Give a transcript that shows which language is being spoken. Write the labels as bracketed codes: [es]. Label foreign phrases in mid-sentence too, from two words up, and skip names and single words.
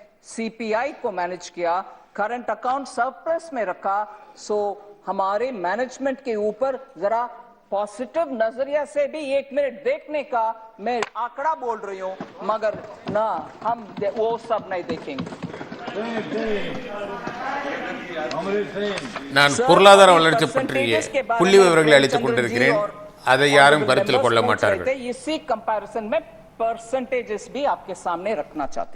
[hi] सीपीआई को मैनेज किया, [en] current account surplus [hi] में रखा. सो हमारे मैनेजमेंट के ऊपर जरा पॉजिटिव नजरिया से भी 1 मिनट देखने का मैं आंकड़ा बोल रही हूं, मगर ना हम वो सब नहीं देखेंगे. [ta] நான் பொருளாதார வளர்ச்சி பற்றிய புள்ளி விவரங்களை அளித்துக் கொண்டிருக்கிறேன். அதை யாரும் கருத்தில் கொள்ள மாட்டார்கள். [hi] इसी कंपैरिजन में परसेंटेजेस भी आपके सामने रखना चाहती.